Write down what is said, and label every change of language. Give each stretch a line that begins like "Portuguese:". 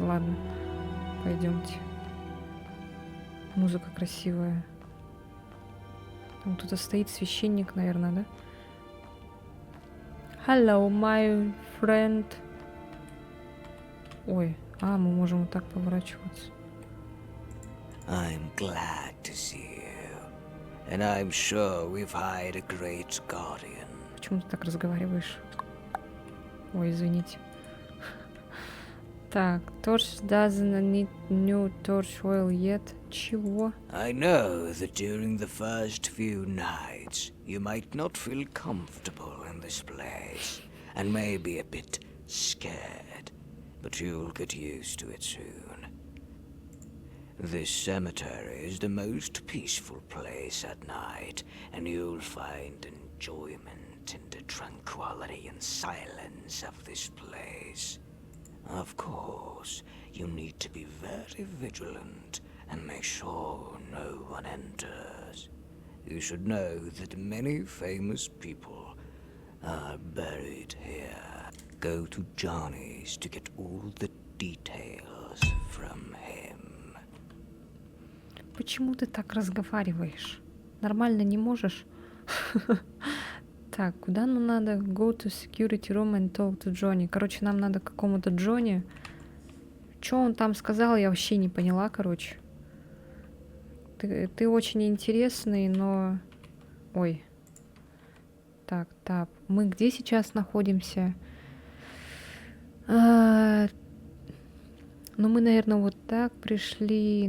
Russian: Ладно, пойдемте. Музыка красивая. Там кто-то стоит, священник, наверное, да?
English: Hello, my friend.
Russian: Ой, мы можем вот так поворачиваться.
English: I'm glad to see you. And I'm sure we've hired a great guardian.
Russian: Почему ты так разговариваешь? Ой, извините.
English: Так, Torch doesn't need new torch oil yet.
Russian: Чего?
English: I know that during the first few nights, you might not feel comfortable in this place, and may be a bit scared, but you'll get used to it soon. This cemetery is the most peaceful place at night, and you'll find enjoyment in the tranquility and silence of this place. Of course, you need to be very vigilant and make sure no one enters. You should know that many famous people are buried here. Go to Johnny's to get all the details from him.
Russian: Почему ты так разговариваешь? Нормально не можешь? Так, куда нам надо?
English: Go to security room and talk to Johnny.
Russian: Короче, нам надо к какому-то Джонни. Что он там сказал, я вообще не поняла, короче. Ты очень интересный, но... Ой. Так, так. Мы где сейчас находимся? Ну, мы, наверное, вот так пришли.